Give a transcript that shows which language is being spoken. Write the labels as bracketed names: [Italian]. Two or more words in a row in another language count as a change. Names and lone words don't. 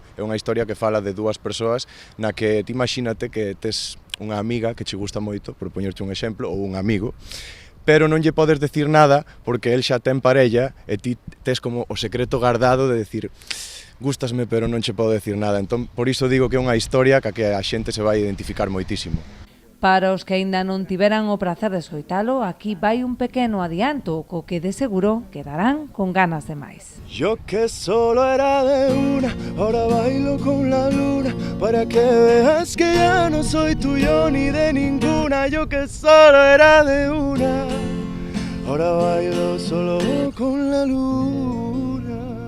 [Galician] É unha historia que fala de dúas persoas na que ti imagínate que tes unha amiga que che gusta moito, por poñerte un exemplo, ou un amigo, pero non lle podes decir nada porque el xa ten parella e ti tes como o secreto guardado de decir gústasme pero non che podo decir nada. Entón, por iso digo que é unha historia que a xente se vai identificar moitísimo. Para os que aínda non tiveran o prazer de escoitalo, aquí vai un pequeno adianto, co que de seguro quedarán con ganas de máis. [Spanish] Yo que solo era de una, ahora bailo con la luna, para que veas que ya no soy tuyo ni de ninguna. Yo que solo era de una, ahora bailo solo con la luna.